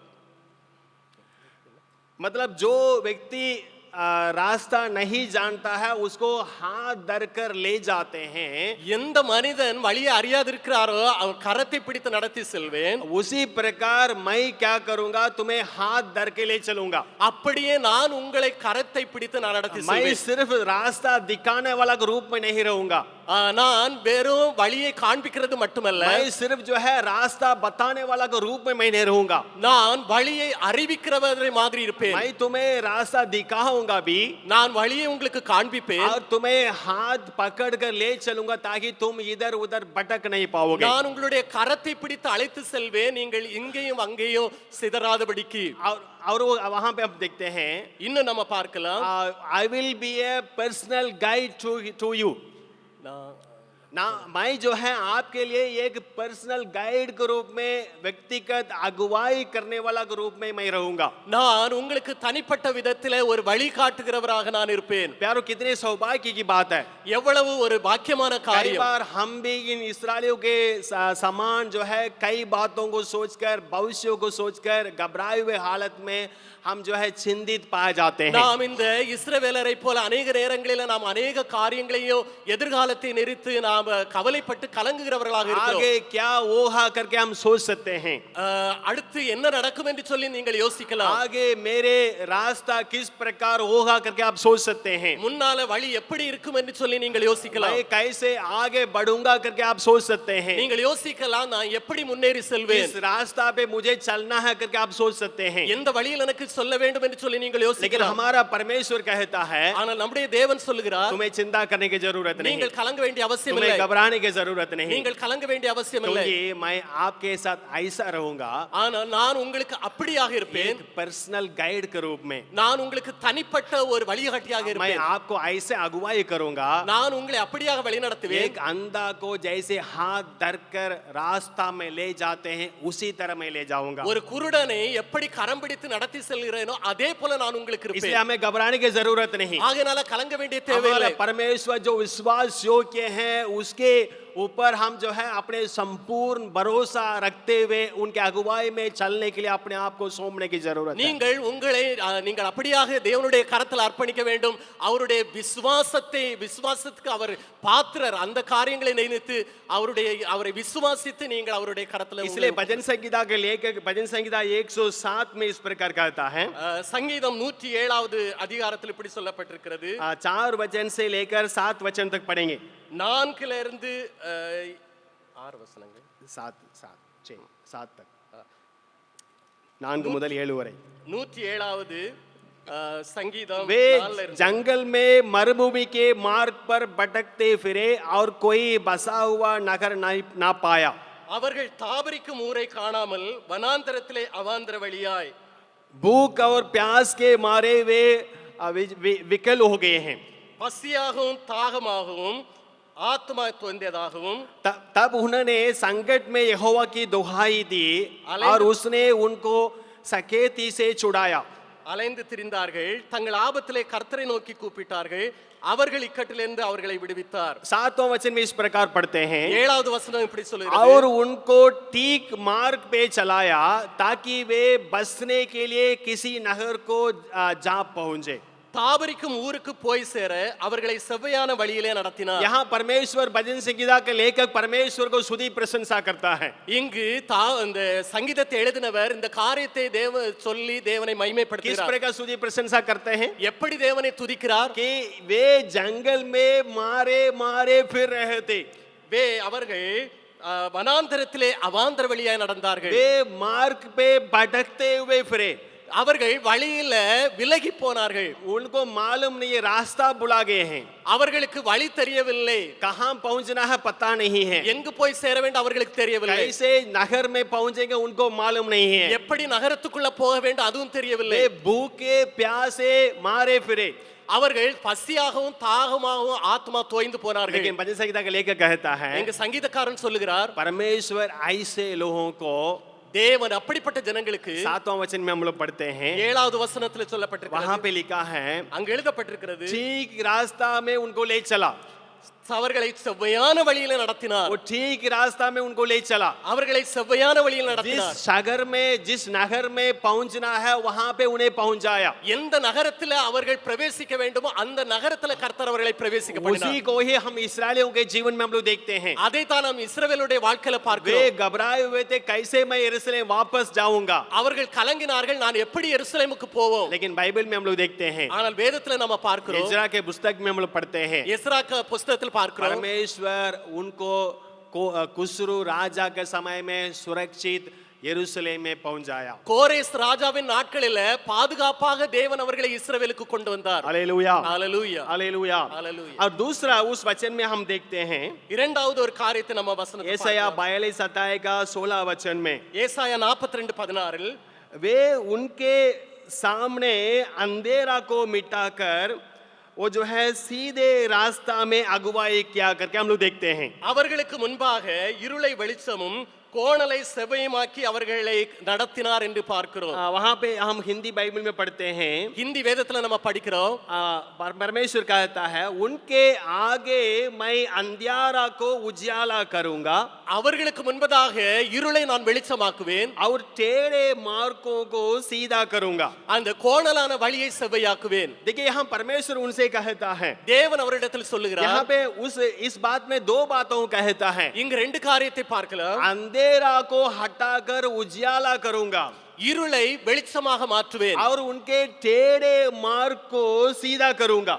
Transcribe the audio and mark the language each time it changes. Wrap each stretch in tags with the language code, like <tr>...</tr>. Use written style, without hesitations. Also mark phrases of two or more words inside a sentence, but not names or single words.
<hi>मतलब जो व्यक्ति रास्ता नहीं जानता है उसको हाथ धर कर ले जाते हैं,</hi> <ta>எந்த மனிதன் வழியை அறியாதிருக்கிறாரோ அவர் கரத்தை பிடித்து நடத்தி செல்வேன்.</ta> <hi>उसी प्रकार मैं क्या करूंगा, तुम्हें हाथ धर के ले चलूंगा।</hi> <ta>அப்படியே நான் உங்களை கரத்தை பிடித்து நான் நடத்தி</ta> <hi>मैं</hi> <ta>செல்வேன்.</ta> <hi>सिर्फ रास्ता दिखाने वाला के रूप में नहीं रहूंगा,</hi> <ta>நான் வெறும் வழியை காண்பிக்கிறது மட்டுமல்ல,</ta> <hi>मैं सिर्फ जो है रास्ता बताने वाला के रूप में मैं नहीं रहूंगा,</hi> <ta>நான் வழியை அறிவிக்கிறவரை மாதிரி இருப்பேன்.</ta> <hi>मैं तुम्हें रास्ता दिखाऊंगा भी,</hi> <ta>நான் வழியை உங்களுக்கு காண்பிப்பேன்,</ta> <hi>और तुम्हें हाथ पकड़ कर ले चलूंगा ताकि तुम इधर उधर भटक नहीं पाओगे।</hi> <ta>நான் உங்களுடைய கரத்தை பிடித்து அழைத்து செல்வேன், நீங்கள் இங்கேயும் அங்கேயும் சிதறாதபடிக்கு.</ta> <hi>और वो वहां पे हम देखते हैं,</hi> <ta>இன்னும் நம்ம பார்க்கலாம்,</ta> <en>I will be a personal guide to you,</en> <hi>ना मैं जो है आपके लिए एक</hi> <en>personal guide</en> <hi>के रूप में व्यक्तिगत अगुवाई करने वाला के रूप में मैं रहूंगा।</hi> <ta>நான் உங்களுக்கு தனிப்பட்ட விதத்திலே ஒரு வழி காட்டுகிறவராக நான் இருப்பேன்.</ta> <hi>प्यारो कितने सौभाग्य की बात है,</hi> <ta>எவ்வளவு ஒரு பாக்கியமான</ta> <hi>कई</hi> <ta>காரியம்.</ta> <hi>बार हम भी इन इस्राएलियों के समान जो है कई बातों को सोचकर भविष्य को सोचकर घबराए हुए हालत में हम जो है चिंतित पाए जाते हैं।</hi> <ta>நாம் இந்த இஸ்ரவேலரை போல अनेक நேரங்களில் நாம் अनेक காரியங்களையும் எதிர்காலத்தை நினைத்து நாம் கவலைப்பட்டு கலங்குகிறவர்களாக இருக்கிறோம்.</ta> <hi>आगे क्या होगा करके हम सोच सकते हैं,</hi> <ta>அடுத்து என்ன நடக்கும் என்று சொல்லி நீங்கள் யோசிக்கலாம்.</ta> <hi>आगे मेरे रास्ता किस प्रकार होगा करके आप सोच सकते हैं,</hi> <ta>முன்னால வழி எப்படி இருக்கும் என்று சொல்லி நீங்கள் யோசிக்கலாம்.</ta> <hi>मैं कैसे आगे बढ़ूंगा करके आप सोच सकते हैं,</hi> <ta>நீங்கள் யோசிக்கலாம், நான் எப்படி முன்னேறி செல்வேன்,</ta> <hi>इस रास्ता पे मुझे चलना है करके आप सोच सकते हैं।</hi> <ta>எந்த வழியில் எனக்கு சொல்ல வேண்டும் என்று சொல்லி நீங்கள்</ta> <hi>लेकिन</hi> <ta>யோசிக்கலாம்.</ta> <hi>हमारा परमेश्वर कहता है,</hi> <ta>ஆனால் நம்முடைய தேவன் சொல்லுகிறார்,</ta> <hi>तुम्हें चिंता करने की जरूरत नहीं,</hi> <ta>நீங்கள் கலங்க வேண்டிய அவசியம்</ta> <hi>तुम्हें</hi> <ta>இல்லை,</ta> <hi>घबराने की जरूरत नहीं,</hi> <ta>நீங்கள் கலங்க வேண்டிய அவசியம் இல்லை.</ta> <hi>क्योंकि मैं आपके साथ ऐसा रहूंगा,</hi> <ta>ஆனால் நான் உங்களுக்கு அப்படியாக இருப்பேன்,</ta> <hi>एक</hi> <en>personal guide</en> <hi>के रूप में</hi> <ta>நான் உங்களுக்கு தனிப்பட்ட ஒரு வழிகாட்டியாக</ta> <hi>मैं</hi> <ta>இருப்பேன்,</ta> <hi>आपको ऐसे अगुवाई करूंगा,</hi> <ta>நான் उங்களை அப்படியாக வழிநடத்துவேன்.</ta> <hi>एक अंधा को जैसे हाथ धरकर रास्ता में ले जाते हैं उसी तरह मैं ले जाऊंगा।</hi> <ta>ஒரு குருடனை எப்படி கரம் பிடித்து நடத்தி செல்கிறேனோ அதே போல நான் உங்களுக்கு</ta> <hi>इसलिए</hi> <ta>இருப்பேன்.</ta> <hi>हमें घबराने की जरूरत नहीं,</hi> <ta>ஆகையால கலங்க வேண்டிய</ta> <hi>हमारा</hi> <ta>தேவையில்லை.</ta> <hi>परमेश्वर जो विश्वास योग्य है उसके ऊपर हम जो है अपने संपूर्ण भरोसा रखते हुए उनके अगुवाई में चलने के लिए अपने आप को सौंपने की जरूरत है।</hi> <ta>நீங்கள் உங்களை நீங்கள் அப்படியாக தேவனுடைய கரத்தில் அர்ப்பணிக்க வேண்டும். அவருடைய விசுவாசத்துக்கு அவர் பாத்திரர். அந்த காரியங்களை நினைத்து அவரை விசுவாசித்து நீங்கள் அவருடைய கரத்தில்.</ta> <hi>इसलिए भजन संहिता के लेखक भजन संहिता 107 में इस प्रकार कहता है,</hi> <ta>சங்கீதம் 107வது அதிகாரத்தில் இப்படி சொல்லப்பட்டிருக்கிறது.</ta> <hi>4 वचन से लेकर 7 वचन तक पढ़ेंगे,</hi> <ta>4ல இருந்து 6 வசனங்கள், 7 तक, 4 முதல் 7 வரை. 107வது संगीतम।</ta> <hi>वे जंगल में मरुभूमि के मार्ग पर भटकते फिरे और कोई बसा हुआ नगर ना पाया।</hi> <ta>அவர்கள் தாபரிக்கும் ஊரை காணாமல் வனாந்தரத்திலே அவாந்தர வழியாய்</ta> <hi>भूख और प्यास के मारे वे विकल हो गए हैं।</hi> <ta>பசியாகவும் தாகமாகவும் आत्मा தொந்ததாகவும்</ta> <hi>तब उन्होंने संकट में यहोवा की दुहाई दी और उसने उनको सकेती से छुड़ाया।</hi> <ta>அலைந்து திரிந்தார்கள், தங்கள் ஆபத்திலே கர்த்தரை நோக்கி கூப்பிட்டார்கள், அவர்கள் இக்கட்டிலிருந்து அவர்களை விடுவித்தார்.</ta> <hi>7वां वचन में इस प्रकार पढ़ते हैं,</hi> <ta>7வது வசனம் இப்படி சொல்லுகிறது,</ta> <hi>और उनको ठीक मार्ग पे चलाया ताकि वे बसने के लिए किसी नहर को जा पहुंचे.</hi> <ta>தாபரிக்கும் ஊருக்கு போய் சேர அவர்களை செவ்வையான வழியிலே நடத்தினார்.</ta> <hi>यहाँ परमेश्वर भजन संगीता के लेखक परमेश्वर को स्तुति प्रशंसा करता है.</hi> <ta>இங்கு இந்த சங்கீதத்தை எழுதினவர் இந்த காரியத்தை சொல்லி தேவனை</ta> <hi>किस</hi> <ta>மகிமைப்படுத்துகிறார்.</ta> <hi>प्रकार स्तुति प्रशंसा करते हैं?</hi> <ta>எப்படி தேவனை துதிக்கிறார்?</ta> <hi>कि वे जंगल में मारे मारे फिर रहे थे.</hi> <ta>அவர்கள் வனாந்தரத்திலே அவாந்தர வழியாய் நடந்தார்கள்.</ta> <hi>वे मार्ग पे भटकते हुए फिरे.</hi> <ta>அவர்கள் வழியில விலகி போனார்கள்.</ta> <hi>उनको मालूम नहीं है, रास्ता भुला गए हैं.</hi> <ta>அவர்களுக்கு வழி தெரியவில்லை.</ta> <hi>कहाँ पहुंचना है पता नहीं है.</hi> <ta>எங்கு போய் சேர வேண்டும் அவர்களுக்கு தெரியவில்லை.</ta> <hi>कैसे नगर में पहुंचेंगे उनको मालूम नहीं है.</hi> <ta>எப்படி நகரத்துக்குள்ள போக வேண்டும் அதுவும் தெரியவில்லை.</ta> <hi>वे भूखे प्यासे मारे फिरे.</hi> <ta>அவர்கள் பசியாகவும் தாகமாகவும் ஆத்மா தோய்ந்து போனார்கள்.</ta> <hi>लेकिन भजन संगीता का लेखक कहता है,</hi> <ta>எங்க சங்கீதக்காரன் சொல்லுகிறார்,</ta> <hi>परमेश्वर ऐसे लोगों को,</hi> <ta>தேவன் அப்படிப்பட்ட ஜனங்களுக்கு</ta> <hi>7वां वचन में हम लोग पढ़ते हैं,</hi> <ta>7வது வசனத்துல சொல்லப்பட்டிருக்கிறது,</ta> <hi>वहां पे लिखा है,</hi> <ta>அங்க எழுதப்பட்டிருக்கிறது,</ta> <hi>ठीक रास्ता में उनको ले चला.</hi> <ta>அவர்களை செவ்வையான வழியில நடத்தினார்.</ta> <hi>वो ठीक रास्ता में उनको ले चला.</hi> <ta>அவர்களை செவ்வையான வழியில்</ta> <hi>जिस</hi> <ta>நடத்தினார்.</ta> <hi>शहर में, जिस नगर में पहुंचना है वहां पे उन्हें पहुंचाया.</hi> <ta>எந்த நகரத்துல அவர்கள் பிரவேசிக்க வேண்டுமோ அந்த நகரத்துல கர்த்தர் அவர்களை பிரவேசிக்க</ta> <hi>उसी</hi> <ta>பண்ணினார்.</ta> <hi>को ही हम इस्राएलियों के जीवन में हम लोग देखते हैं.</hi> <ta>அதை தான் நாம் இஸ்ரவேலுடைய வாழ்க்கையில</ta> <hi>वे</hi> <ta>பார்க்கிறோம்.</ta> <hi>घबराए हुए थे, कैसे मैं यरूशलेम वापस जाऊंगा.</hi> <ta>அவர்கள் கலங்கினார்கள், நான் எப்படி எருசலேமுக்கு போவோம்.</ta> <hi>लेकिन बाइबल में हम लोग देखते हैं,</hi> <ta>ஆனால் வேதத்துல நம்ம பார்க்கிறோம்,</ta> <hi>इजरा के पुस्तक में हम लोग पढ़ते हैं,</hi> <ta>எஸ்ரா புஸ்தகத்தில் பார்க்கிறோம்,</ta> <hi>परमेश्वर उनको कुस्रू राजा के समय में सुरक्षित यरूशलेम में पहुंचाया.</hi> <ta>கோரேஸ் ராஜாவின் நாட்களில பாதுகாப்பாக தேவன் அவர்களை இஸ்ரவேலுக்கு கொண்டு வந்தார்.</ta> <hi>हालेलुया,</hi> <ta>ஹalleluya,</ta> <hi>हालेलुया.</hi> <ta>ஹalleluya.</ta> <hi>और दूसरा उस वचन में हम देखते हैं,</hi> <ta>இரண்டாவது ஒரு காரியத்தை நம்ம வசனத்துல</ta> <hi>यशायाह</hi> <ta>பார்க்கிறோம்.</ta> <hi>42 अध्याय का 16 वचन में,</hi> <ta>ஏசாயா 42:16</ta> <hi>वे उनके सामने अंधेरा को मिटाकर वो जो है सीधे रास्ता में अगुवाई क्या करके हम लोग देखते हैं.</hi> <ta>அவர்களுக்கு முன்பாக இருளை வெளிச்சமும் கோணலை செவ்வையுமாக்கி அவர்களை நடத்தினார் என்று பார்க்கிறோம்.</ta> <hi>वहां पे हम हिंदी बाइबल में पढ़ते हैं,</hi> <ta>ஹிந்தி வேதத்துல நம்ம படிக்கிறோம்,</ta> <hi>परमेश्वर कहता है, उनके आगे मैं अंधियारा को उजियाला करूंगा,</hi> <ta>அவர்களுக்கு முன்பதாக இருளை நான் வெளிச்சமாக்குவேன்,</ta> <hi>और टेढ़े मार्गों को सीधा करूंगा.</hi> <ta>அந்த கோணலான வழியை செவ்வையாக்குவேன்.</ta> <hi>देखिए यहाँ परमेश्वर उनसे कहता है,</hi> <ta>தேவன் அவரிடத்தில்</ta> <hi>यहाँ</hi> <ta>சொல்லுகிறார்,</ta> <hi>पे इस बात में दो बातों कहता है,</hi> <ta>இங்க ரெண்டு காரியத்தை பார்க்கலாம்.</ta> <hi>अंधेरा को हटाकर उजियाला करूंगा,</hi> <ta>இருளை வெளிச்சமாக மாற்றுவேன்,</ta> <hi>और उनके टेढ़े मार्ग को सीधा करूंगा.</hi>